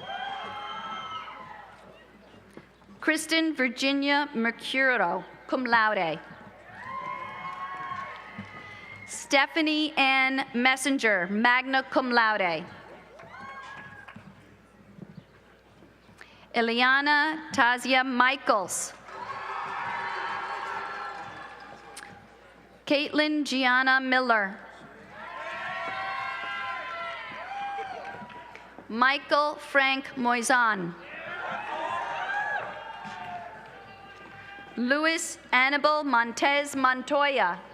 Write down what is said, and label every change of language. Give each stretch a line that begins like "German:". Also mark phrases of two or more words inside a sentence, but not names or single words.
English: Kristen Virginia Mercuro,
Latin: cum laude.
English: Stephanie Ann Messenger,
Latin: magna cum laude.
English: Ileana Tazia Michaels. Caitlin Gianna Miller. Michael Frank Moisan. Luis Annabel Montez Montoya.